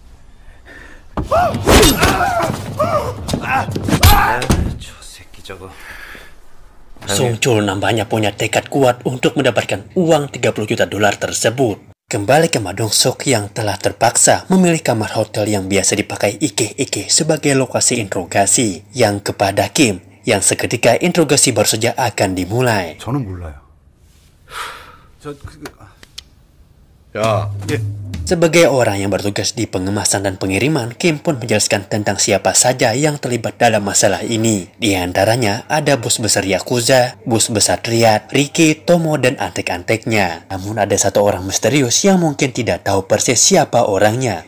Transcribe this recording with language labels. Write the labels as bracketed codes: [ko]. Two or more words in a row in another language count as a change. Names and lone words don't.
[id] Sung Chul nampaknya punya tekad kuat untuk mendapatkan uang 30 juta dolar tersebut. Kembali ke Ma Dong-suk yang telah terpaksa memilih kamar hotel yang biasa dipakai Ike sebagai lokasi interogasi, yang kepada Kim yang seketika interogasi baru saja akan dimulai. [ko] 저는 몰라요. 야, [id] Sebagai orang yang bertugas di pengemasan dan pengiriman, Kim pun menjelaskan tentang siapa saja yang terlibat dalam masalah ini. Di antaranya ada bos besar Yakuza, bos besar Triad, Riki, Tomo, dan antek-anteknya. Namun ada satu orang misterius yang mungkin tidak tahu persis siapa orangnya.